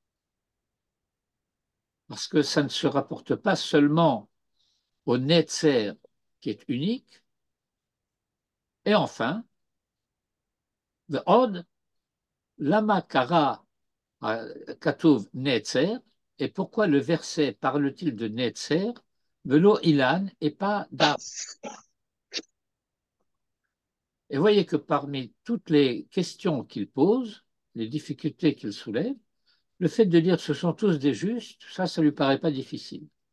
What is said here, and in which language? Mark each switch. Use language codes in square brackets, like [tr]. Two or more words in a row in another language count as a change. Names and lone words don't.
[fr] parce que ça ne se rapporte pas seulement au netzer qui est unique, et enfin, [he] ועוד למה קרא כתוב נצר, [fr] et pourquoi le verset parle-t-il de netzer, [he] ולא אילן [fr] et pas d'arbre? Et voyez que parmi toutes les questions qu'il pose, les difficultés qu'il soulève, le fait de dire que ce sont tous des justes, ça ne lui paraît pas difficile.